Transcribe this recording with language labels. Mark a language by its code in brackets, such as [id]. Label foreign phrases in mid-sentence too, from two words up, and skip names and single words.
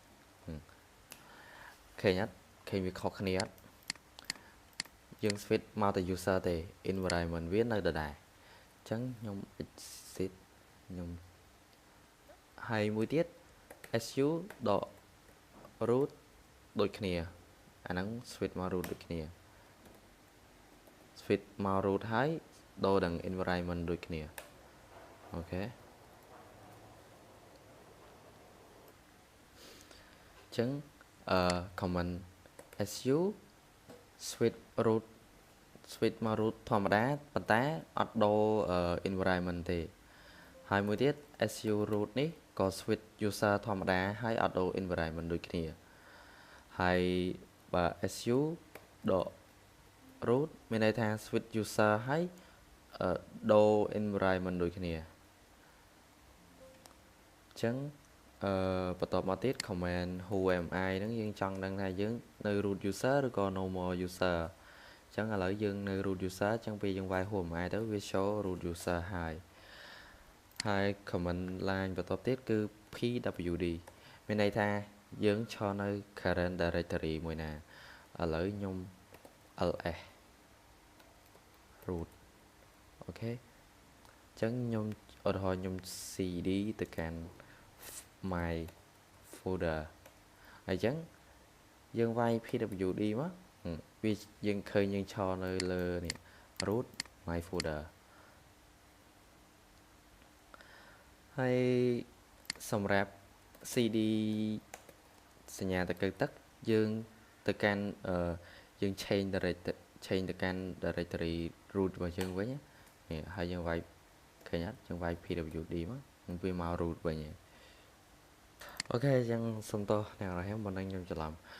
[km] ឃើញអត់ឃើញវាខុសគ្នាអត់យើង switch មកតែ user ទេ environment វានៅដដែលអញ្ចឹងខ្ញុំ exit ខ្ញុំហើយមួយទៀត su ដក root ដូចគ្នាអាហ្នឹង switch មក root ដូចគ្នា switch មក root ហើយដូរដល់ environment ដូចគ្នាអូខេអ ញ្ចឹង [en] command su switch root switch [km] មក root ធម្មតាប៉ុន្តែអត់ដូរ environment ទេហើយមួយទៀត su root នេះក៏ [en] switch user [km] ធម្មតាហើយអត់ដូរ environment ដូចគ្នាហើយបើ su ដក root មានន័យថា switch user ហើយដូរ environment ដូចគ្នាអ ញ្ចឹងបន្តមកទៀត command [en] who am I [km] ហ្នឹងយើងចង់ដឹងថាយើងនៅ [en] root user [km] ឬក៏ [en] normal user [km] អញ្ចឹងឥឡូវយើងនៅ [en] root user [km] អញ្ចឹងពេលយើងវាយ [en] who am I [km] ទៅវា [en] show root user [km] ហើយ [en] command line [km] បន្តទៀតគឺ pwd មានន័យថាយើងឈរនៅ [en] current directory [km] មួយណាឥឡូវខ្ញុំ ls root អូខេអញ្ចឹងខ្ញុំឧទាហរណ៍ខ្ញុំ cd ទៅកាន់ [en] my folder [km] ហើយអញ្ចឹងយើងវាយ pwd មកវាយើងឃើញយើងឈរនៅលើនេះ [en] root my folder [km] ហើយសម្រាប់ cd សញ្ញាតកៅទឹកយើងទៅកាន់យើង changeទៅកាន់ [en] directory root [km] របស់យើងវិញនេះហើយយើងវាយឃើញអត់យើងវាយ pwd មកវាមក root វិញអូខេអញ្ចឹងសុំទោសអ្នកនរខ្ញុំមិនដឹងខ្ញុំច្រឡំ